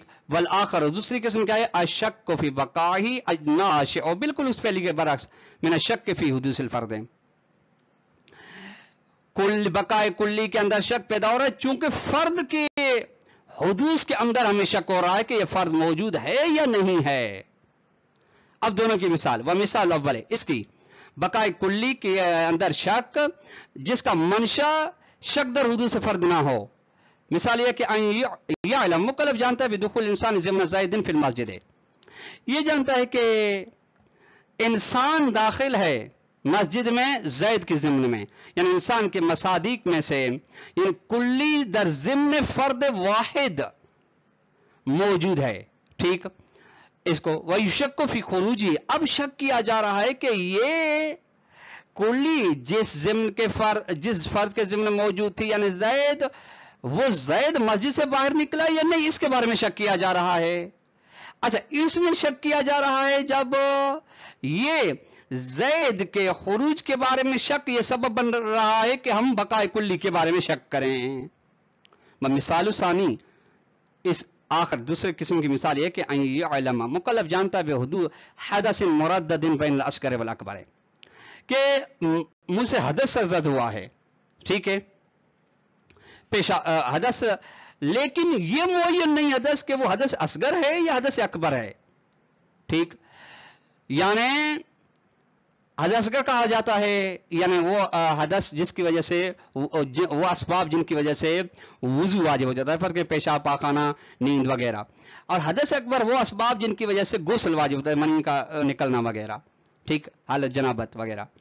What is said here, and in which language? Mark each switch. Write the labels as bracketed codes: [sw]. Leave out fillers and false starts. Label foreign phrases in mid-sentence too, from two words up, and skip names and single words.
[ur] والآخر، دوسری قسم کیا ہے؟ [ar] الشک فی بقائہ الناشئ، [ur] اور بالکل اس پہلی کے برعکس، [ar] من الشک فی حدوث الفرد، [ur] کل بقاء کلی کے اندر شک پیدا ہو رہا ہے چونکہ فرد کے حدوث کے اندر ہمیں شک ہو رہا ہے کہ یہ فرد موجود ہے یا نہیں ہے۔ اب دونوں کی مثال، وہ مثال اول ہے اس کی بقاء کلی کے اندر شک جس کا منشا شک در حدوث فرد نہ ہو، مثال یہ کہ یعلم، مکلف جانتا ہے [ar] بدخول انسان ضمن زید فی المسجد، [ur] یہ جانتا ہے کہ انسان داخل ہے مسجد میں زید کے ضمن میں، یعنی انسان کے مصادیق میں سے، یعنی کلی در ضمن فرد واحد موجود ہے، ٹھیک۔ اس کو [ar] وَيُشَكُّ فِي خُرُوجِهِ، [ur] اب شک کیا جا رہا ہے کہ یہ کلی جس فرد کے ضمن موجود تھی یعنی زید، وہ زید مسجد سے باہر نکلا یا نہیں، اس کے بارے میں شک کیا جا رہا ہے۔ اچھا، اس میں شک کیا جا رہا ہے جب یہ زید کے خروج کے بارے میں شک یہ سبب بن رہا ہے کہ ہم بقاء کلی کے بارے میں شک کریں۔ مثال ثانی، اس آخر دوسرے قسم کی مثال یہ کہ [ar] ان یعلم، [ur] مکلف جانتا ہے حدوث [ar] حدث مردد بین الاصغر والاکبر، [ur] کہ مجھ سے حدث سرزد ہوا ہے، ٹھیک ہے، پیشہ حدث، لیکن یہ معین نہیں حدث کہ وہ حدث اصغر ہے یا حدث اکبر ہے، ٹھیک، یعنی حدث اصغر کہا جاتا ہے یعنی وہ حدث جس کی وجہ سے وہ اسباب جن کی وجہ سے وضو واجب ہو جاتا ہے، فرق پیشاب، پاخانہ، نیند وغیرہ، اور حدث اکبر وہ اسباب جن کی وجہ سے غسل واجب ہوتا ہے، منی کا نکلنا وغیرہ، ٹھیک، حالت جنابت وغیرہ۔